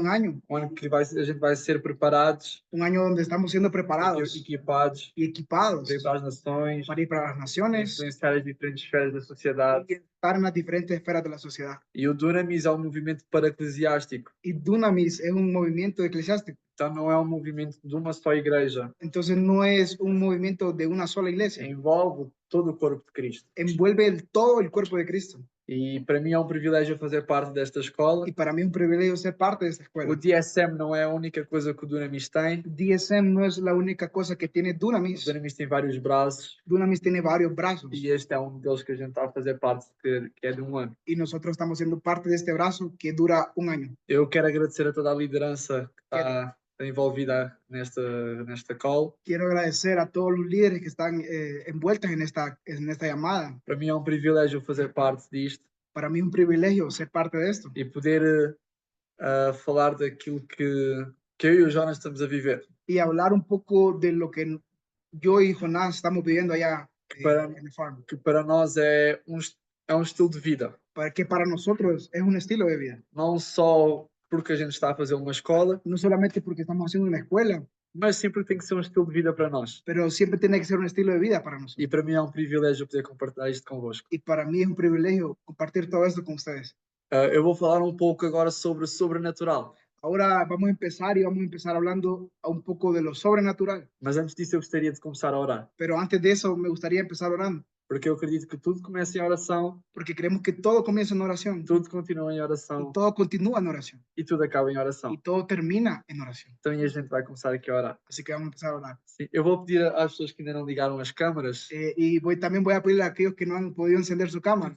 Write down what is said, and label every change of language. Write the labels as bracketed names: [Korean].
[Portuguese] um ano que a gente vai ser preparados, [Spanish] un año donde estamos siendo preparados [Portuguese] equipados [Spanish] y equipados [Portuguese] para ir para as nações, [Spanish] para ir para las naciones [Portuguese] influenciar as diferentes esferas da sociedade. [Spanish] y estar en las diferentes esferas de la sociedad. [Portuguese] E o Dunamis é um movimento para-eclesiástico, [Spanish] Y Dunamis es un movimiento eclesiástico, [Portuguese] então não é um movimento de uma só igreja, [Spanish] entonces no es un movimiento de una sola iglesia, [Portuguese] envolve todo o corpo de Cristo. [Spanish] envuelve todo el cuerpo de Cristo. [Portuguese] E para mim é um privilégio fazer parte desta escola. [Spanish] Y para mí es un privilegio ser parte de esta [Portuguese] O [Spanish] escuela. [Portuguese] DSM não é a única coisa que o Dunamis tem. [Spanish] DSM no es la única cosa que tiene [Portuguese] O Dunamis. Dunamis tem vários braços [Spanish] Dunamis tiene varios brazos [Portuguese] e este é um deles que a gente está a fazer parte, que é de um ano. [Spanish] y nosotros estamos siendo parte de este brazo que dura un año. [Portuguese] Eu quero agradecer a toda a liderança que está envolvida nesta call. [Spanish] Quiero agradecer a todos los líderes que están envueltos en esta llamada. [Portuguese] Para mim é um privilégio fazer parte disto [Spanish] Para mí es un privilegio ser parte de esto [Portuguese] e poder falar daquilo que eu e o Jonas estamos a viver. [Spanish] y hablar un poco de lo que yo y Jonás estamos viviendo allá [Portuguese] Para, [Spanish] en el farm. [Portuguese] que para nós é um estilo de vida. [Spanish] Que para nosotros es un estilo de vida. [Portuguese] Não só porque a gente está a fazer uma escola, [Spanish] No solamente porque estamos haciendo una escuela, [Portuguese] mas sempre tem que ser um estilo de vida para nós. [Spanish] pero siempre tiene que ser un estilo de vida para nosotros. [Portuguese] E para mim é um privilégio poder compartilhar isto convosco. [Spanish] Y para mí es un privilegio compartir todo esto con ustedes. [Portuguese] Eu vou falar um pouco agora sobre o sobrenatural. [Spanish] Ahora vamos a empezar hablando un poco de lo sobrenatural. [Portuguese] Mas antes disso eu gostaria de começar a orar. [Spanish] Pero antes de eso me gustaría empezar orando, [Portuguese] Porque eu acredito que tudo começa em oração, [Spanish] porque creemos que todo comienza en oración, [Portuguese] tudo continua em [Spanish] y [Portuguese] oração [Spanish] todo continúa en oración, [Portuguese] e tudo acaba em oração. [Spanish] y todo termina en oración. [Portuguese] Então a gente vai começar aqui a orar. [Spanish] Así que vamos a empezar a orar. [Portuguese] Sim, eu vou pedir às pessoas que ainda não ligaram as câmaras, [Spanish] También voy a pedirle a aquellos que no han podido encender su cámara,